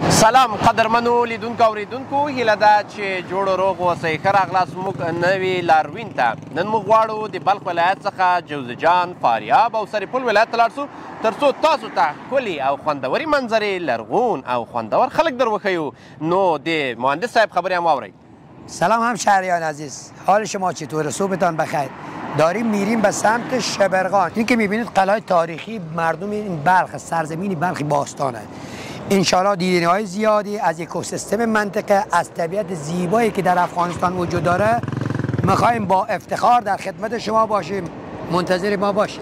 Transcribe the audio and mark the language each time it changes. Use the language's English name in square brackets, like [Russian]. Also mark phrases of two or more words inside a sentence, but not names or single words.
[Pashto] سلام قدرمنو لیدونکو اوریدونکو هیله ده چې جوړ و روغ اوسئ ښه راغلاست موږ نوي لاروین ته نن موږ غواړو د بلخ ولایت څخه جوزجان فاریاب او سرپل ولایت ته لاړ شو تر څو تاسو ته ښکلي او خوندورې منظرې لرغون او خوندور خلک در وښیو نو د مهندس صاحب خبرې هم واورئ. [Persian] سلام همشهریان عزیز، حال شما چطوره؟ صبحتان بخیر. داریم میریم به سمت شبرغان. این که میبینید قلعه تاریخی مردم این بلخ، سرزمین بلخ باستانه. انشالله دیدنی‌های زیادی از اکوسیستم منطقه، از طبیعت زیبایی که در افغانستان وجود داره میخوایم با افتخار در خدمت شما باشیم. منتظر ما باشید.